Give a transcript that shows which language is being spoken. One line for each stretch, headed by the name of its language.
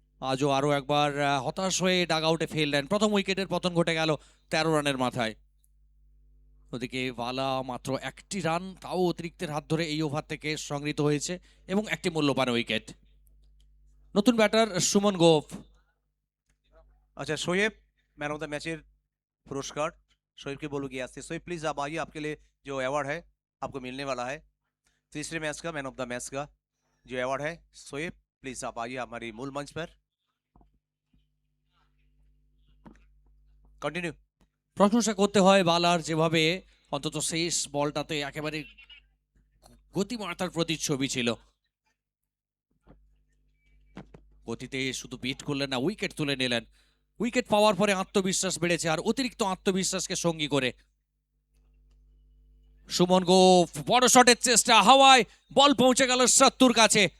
Bangla: আজও আরো একবার হতাশ হয়ে ডাগ আউটে ফেললেন। প্রথম উইকেটের পতন ঘটে গেল 13 রানের মাথায়। ওদিকে বালা মাত্র একটি রান, তাও অতিরিক্তের হাত ধরে এই ওভার থেকে সংগৃহীত হয়েছে এবং একটি মূল্যবান উইকেট। নতুন ব্যাটার সুমন গোপ।
Hindi: अच्छा शोएब, मैन ऑफ द मैचेर पुरस्कार शोएब के बोलूँगी आज से। शोएब प्लीज आप आइए, आपके लिए जो अवार्ड है आपको मिलने वाला है। तीसरे मैच का मैन ऑफ द मैच का जो अवार्ड है। शोएब प्लीज आप आइए हमारी मूल मंच पर। कंटिन्यू।
Bangla: প্রশংসা করতে হয় বালার, যেভাবে অন্তত শেষ বলটাতে একেবারে গতিমত্তার প্রতিচ্ছবি ছিল। গতিতে শুধু বিট করলেন না, উইকেট তুলে নিলেন। উইকেট পাওয়ার পরে আত্মবিশ্বাস বেড়েছে, আর অতিরিক্ত আত্মবিশ্বাসকে সঙ্গী করে সুমন গোপ বড় শটের চেষ্টা, হাওয়ায় বল পৌঁছে গেল 70 কাছে।